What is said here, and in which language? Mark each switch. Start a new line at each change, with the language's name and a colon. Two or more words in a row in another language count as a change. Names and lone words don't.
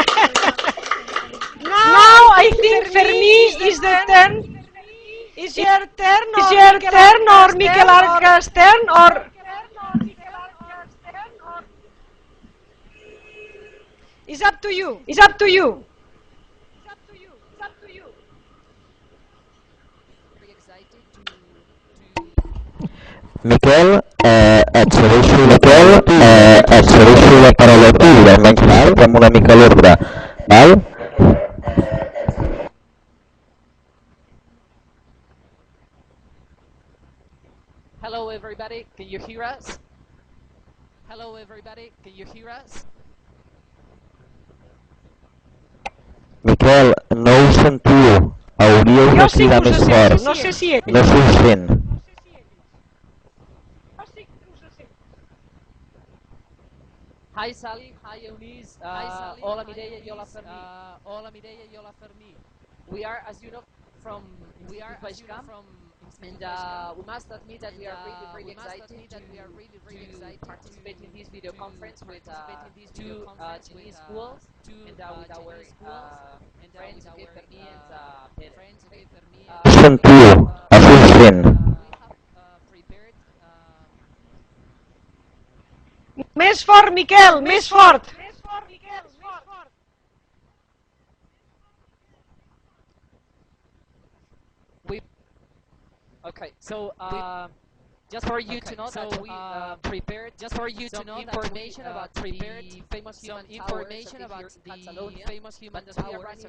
English: Now I think Fermí is the turn. Is your turn or Miquel Arcas' turn or? It's up to you. It's up to you.
Catalan: Miquel, et cedeixo la paraula a tu, almenys fem una mica l'ordre, val?
English: Hello everybody, can you hear us? Hello everybody, can you hear us?
Catalan: Miquel, no us sentiu, hauríeu de cridar més fort, no sé si ell. no s'us sent.
English: Hi Sally, hi Eunice,
Catalan: hola Mireia i hola Fermí.
English: We are, as you know, from Institut Baix Camp, and we must admit that we are really excited to participate in this video conference with two Chinese schools and with our friends, okay, Fermí and Tema.
Catalan: Sentiu, s'us sent. Més fort, Miquel, més fort.
English: Okay, so just for you to know that we prepared just for you to know information about prepared famous human information about the famous human towers.